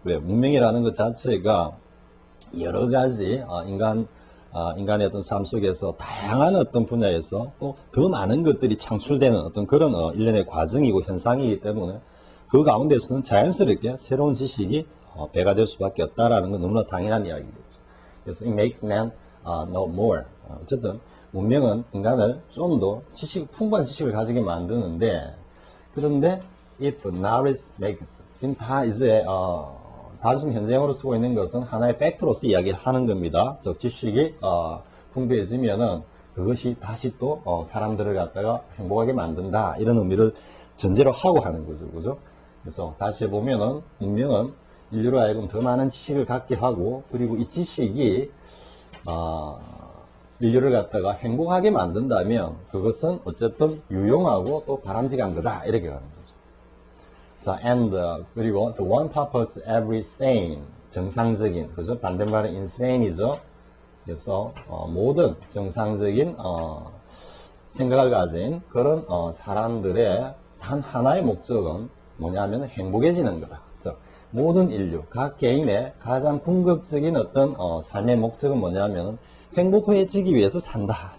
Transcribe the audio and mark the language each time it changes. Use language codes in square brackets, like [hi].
[ko] 왜 문명이라는 것 자체가 여러 가지 인간의 어떤 삶 속에서 다양한 어떤 분야에서 또 더 많은 것들이 창출되는 어떤 그런 일련의 과정이고 현상이기 때문에 그 가운데서는 자연스럽게 새로운 지식이 배가 될 수밖에 없다라는 건 너무나 당연한 이야기겠죠. 그래서 [en] it makes man know more. [ko] 어쨌든 문명은 인간을 좀 더 풍부한 지식을 가지게 만드는데, 그런데 [en] if knowledge makes, [ko] 지금 다 이제 단순 현재형으로 쓰고 있는 것은 하나의 팩트로서 이야기를 하는 겁니다. 즉 지식이 풍부해지면은 그것이 다시 또 사람들을 갖다가 행복하게 만든다 이런 의미를 전제로 하고 하는 거죠, 그죠? 그래서 다시 해보면은 문명은 인류로 하여금 더 많은 지식을 갖게 하고, 그리고 이 지식이 인류를 갖다가 행복하게 만든다면 그것은 어쨌든 유용하고 또 바람직한 거다 이렇게 가는 거죠. [en] 자, and [ko] 그리고 [en] the one purpose every sane [ko] 정상적인 그죠? 반대말은 insane이죠. 그래서 모든 정상적인 생각을 가진 그런 사람들의 단 하나의 목적은 뭐냐면 행복해지는 거다. 즉 모든 인류 각 개인의 가장 궁극적인 어떤 삶의 목적은 뭐냐면 행복해지기 위해서 산다.